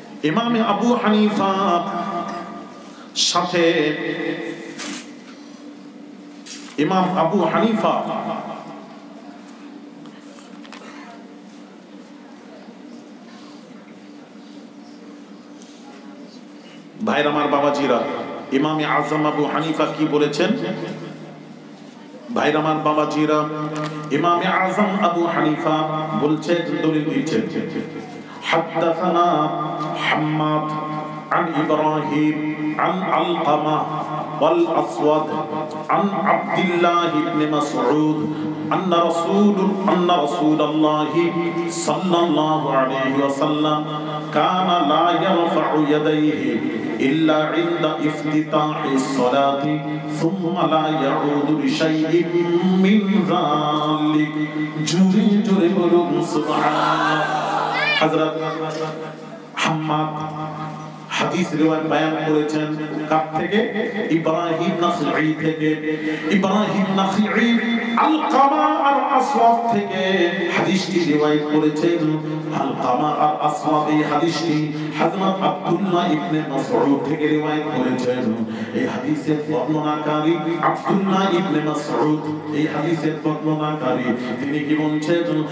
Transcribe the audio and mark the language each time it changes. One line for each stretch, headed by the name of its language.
Bangla: ইমাম আবু হানিফা সাথে ইমাম আবু হানিফা ভাইরা আমার, বাবাজিরা, ইমামে আজম আবু হানিফা কি বলেছেন? ভাইরা আমার, বাবাজিরা, ইমামে আজম আবু হানিফা বলছেন, দলিল দিচ্ছেন, হাদাসানা হাম্মাদ
Arabic: عن إبراهيم عن علقمة والأسود عن عبد الله بن مسعود أن رسول الله صلى الله عليه وسلم كان لا يرفع يديه إلا عند افتتاح الصلاة ثم لا يعود لشيء من ذلك جري سبحان حضرت
Bangla: হাম্মাদ হাদিস রিওয়ায়াত বয়ান করেছেন কার থেকে? ইব্রাহিম নাখঈ থেকে। ইব্রাহিম নাখঈ আলকামা আর আসওয়াদ থেকে হাদিসটি রিওয়ায়াত করেছেন। আলকামা আর আসওয়াদ এই হাদিসটি হযরত আব্দুল্লাহ ইবনে মাসউদ থেকে রিওয়ায়াত করেছেন। এই হাদিসের বর্ণনাকারী আব্দুল্লাহ ইবনে মাসউদ, এই হাদিসের বর্ণনাকারী তিনি কি বলছেন?